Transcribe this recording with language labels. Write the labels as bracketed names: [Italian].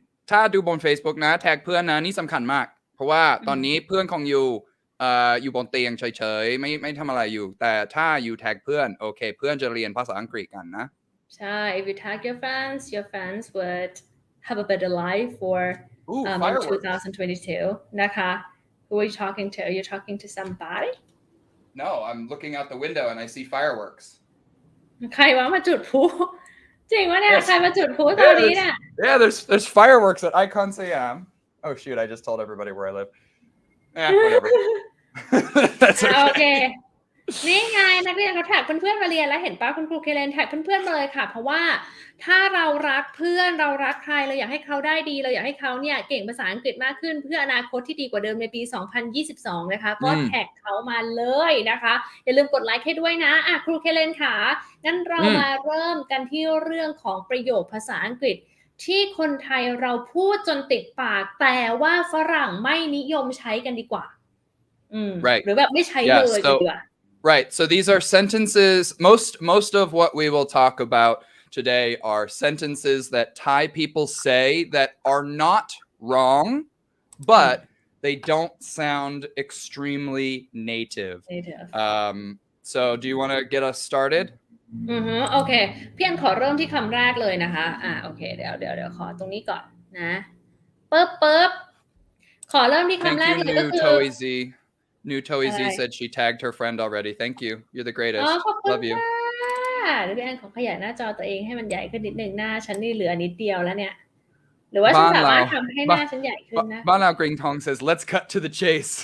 [Thai] ถ้าดูบน Facebook นะแท็กเพื่อนนะนี่สำคัญมากเพราะว่าตอนนี้เพื่อนของอยู่อยู่บนเตียงเฉยๆไม่ทำอะไรอยู่แต่ถ้าอยู่แท็กเพื่อนโอเคเพื่อนจะเรียนภาษาอังกฤษกันนะ [English] ใช่ if you tag your friends would have a better life for in 2022 นะคะ who are you talking to are you talking to somebody no I'm looking out the window and I see fireworks [Thai] ใครวะมาจุดพลุจริงวะเนี่ยใครมาจุดพลุตอนนี้เนี่ย [English] yeah there's fireworks at Icon Siam oh shoot I just told everybody where I live whatever that's [Thai] okay นี่ไงนักเรียนเขาแท็กเพื่อนๆมาเรียนแล้วเห็นป่ะคุณครูเคเลนแท็กเพื่อนๆมาเลยค่ะเพราะว่าถ้าเรารักเพื่อนเรารักใครเราอยากให้เขาได้ดีเราอยากให้เขาเนี่ยเก่งภาษาอังกฤษมากขึ้นเพื่ออนาคตที่ดีกว่าเดิมในปี2022นะคะก็แท็กเขามาเลยนะคะอย่าลืมกดไลค์ให้ด้วยนะครูเคเลนค่ะงั้นเรามาเริ่มกันที่เรื่องของประโยคภาษาอังกฤษที่คนไทยเราพูดจนติดปากแต่ว่าฝรั่งไม่นิยมใช้กันดีกว่า [English] right [Thai] หรือแบบไม่ใช้เลยดีกว่า [English] Right. So these are sentences. Most of what we will talk about today are sentences that Thai people say that are not wrong, but they don't sound extremely native. So do you want to get us started? [Thai] โอเคพี่อันขอเริ่มที่คำแรกเลยนะคะโอเคเดี๋ยวขอตรงนี้ก่อนนะปึ๊บขอเริ่มที่คำแรกเลยก็คือ [English] New Toizi said she tagged her friend already. Thank you. You're the greatest. Love you. [Thai] เดี๋ยวพี่แอนขอขยายหน้าจอตัวเองให้มันใหญ่ขึ้นนิดนึงหน้าฉันนี่เหลือนิดเดียวแล้วเนี่ยหรือว่าฉันสามารถทำให้หน้าฉันใหญ่ขึ้นนะ [English] Ban Lao Gring Tong says, let's cut to the chase.